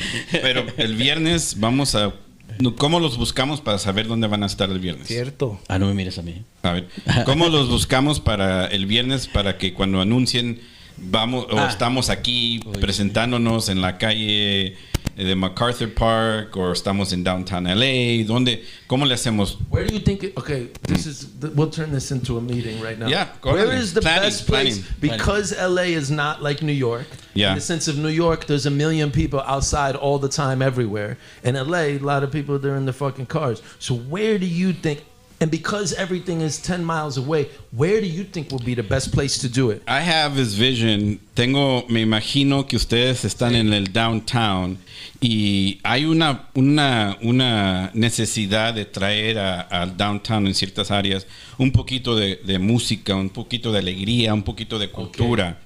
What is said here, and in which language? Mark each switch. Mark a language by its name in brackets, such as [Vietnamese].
[Spanish] Pero el viernes vamos a... ¿Cómo los buscamos para saber dónde van a estar el viernes? Cierto. No me mires a mí. A ver, ¿cómo los buscamos para el viernes para que cuando anuncien vamos o estamos aquí presentándonos en la calle de MacArthur Park o estamos en downtown LA? ¿Cómo le hacemos? [English] Where do you think okay, we'll turn this into a meeting right now. Yeah, go Where ahead. is the best place? Planning. Because LA is not like New York. Yeah. In the sense of New York, there's a million people outside all the time everywhere. In LA, a lot of people, they're in their fucking cars. So where do you think, and because everything is 10 miles away, where do you think will be the best place to do it? I have this vision. [Spanish] Me imagino que ustedes están en el downtown y hay una necesidad de traer al downtown en ciertas áreas un poquito de música, un poquito de alegría, un poquito de cultura.